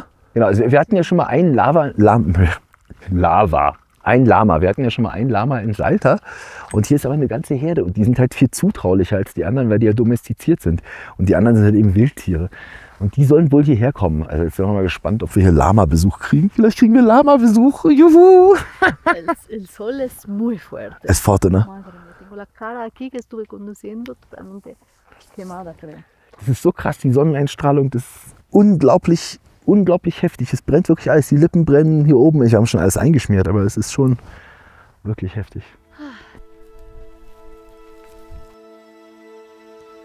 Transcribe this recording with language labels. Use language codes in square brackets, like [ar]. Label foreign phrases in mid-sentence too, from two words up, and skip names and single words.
[de] Genau, also wir hatten ja schon mal einen ein Lama. Wir hatten ja schon mal einen Lama in Salta und hier ist aber eine ganze Herde und die sind halt viel zutraulicher als die anderen, weil die ja domestiziert sind und die anderen sind halt eben Wildtiere und die sollen wohl hierher kommen. Also jetzt sind wir mal gespannt, ob wir hier Lama-Besuch kriegen. Vielleicht kriegen wir Lama-Besuch. Juhu! [es] El sol es muy fuerte. [pt] Es forte, ne? [es] Tengo la cara aquí que estuve conduciendo totalmente quemada, creo. [de] Das ist so krass, die Sonneneinstrahlung, das ist unglaublich heftig. Es brennt wirklich alles. Die Lippen brennen hier oben. Ich habe schon alles eingeschmiert, aber es ist schon wirklich heftig.